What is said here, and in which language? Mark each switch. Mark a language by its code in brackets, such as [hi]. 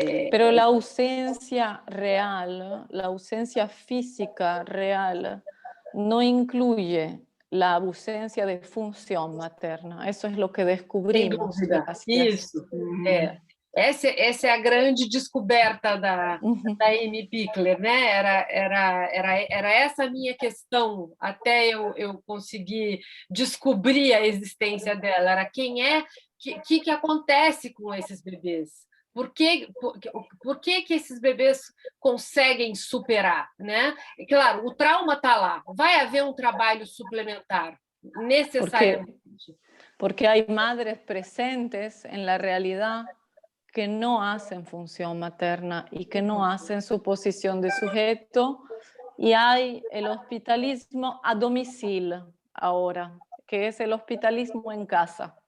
[es] Pero la ausencia real, la ausencia física real, no incluye la ausencia de función materna. Eso es lo que descubrimos. [pt] Sem dúvida. Isso. Essa é a grande descoberta da Amy Pickler, né? Era essa a minha questão, até eu conseguir descobrir a existência dela. Era quem é, que acontece com esses bebês? Por que esses bebês conseguem superar, né? E, claro, o trauma está lá. Vai haver um trabalho suplementar, [es] necesariamente. Porque hay madres presentes en la realidad que no hacen función materna y que no hacen su posición de sujeto, y hay el hospitalismo a domicilio ahora, que es el hospitalismo en casa.